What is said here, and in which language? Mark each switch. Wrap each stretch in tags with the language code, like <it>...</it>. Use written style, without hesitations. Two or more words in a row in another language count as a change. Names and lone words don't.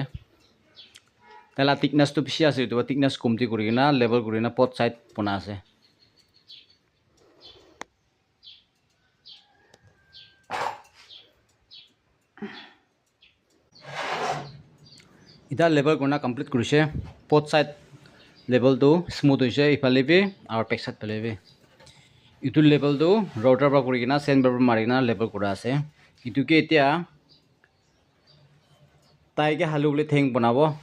<nag>Tela thickness tu bisi ase itu thickness kumti kuri na level kuri na</nag> <en>pot side</en> <nag>pona ase. Ida level kurna complete kurise</nag> <en>pot side level</en> <nag>tu smooth hoise ifale bi aru</nag> <en>back side</en> <nag>phale bi itu level tu router pra kuri na sandpaper mari na level kura ase itu ke etia tai ke halu bole theng banabo</nag>